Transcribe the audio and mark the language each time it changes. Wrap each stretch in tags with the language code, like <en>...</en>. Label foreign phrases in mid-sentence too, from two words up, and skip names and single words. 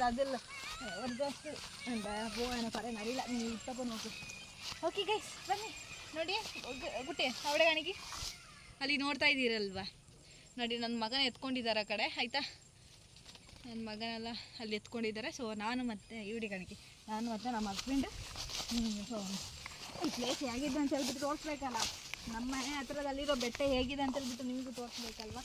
<ml>അതല്ല ഒരു ജസ്റ്റ് എന്താ പോകാനോ പറയാൻ അറിയില്ല, നീ ഇട്ടപ്പോൾ നോക്ക്.</ml> <en>okay guys</en> <kn>ಬನ್ನಿ ನೋಡಿ ಗುಟ್ಟೆ ಅವಡೆ ಕಾಣಿಕಿ ಅಲ್ಲಿ ನೋಡ್ತಾ ಇದ್ದೀರಲ್ವಾ ನೋಡಿ, ನನ್ನ ಮಗನ ಎತ್ಕೊಂಡಿದ್ದಾರೆ ಆ ಕಡೆ ಆಯಿತಾ. ನನ್ನ ಮಗನೆಲ್ಲ ಅಲ್ಲಿ ಎತ್ಕೊಂಡಿದ್ದಾರೆ. ಸೊ ನಾನು ಮತ್ತು ಇವಡಿ ಕಾಣಿಕಿ, ನಾನು ಮತ್ತು ನಮ್ಮ ಹಸ್ಬೆಂಡ್. ಸೊ ಈ ಪ್ಲೇಸ್ ಹೇಗಿದೆ ಅಂತ ಹೇಳ್ಬಿಟ್ಟು ತೋರಿಸ್ಬೇಕಲ್ಲ, ನಮ್ಮ ಮನೆ ಹತ್ರದಲ್ಲಿರೋ ಬೆಟ್ಟ ಹೇಗಿದೆ ಅಂತ ಹೇಳ್ಬಿಟ್ಟು ನಿಮಗೂ ತೋರಿಸ್ಬೇಕಲ್ವ.</kn>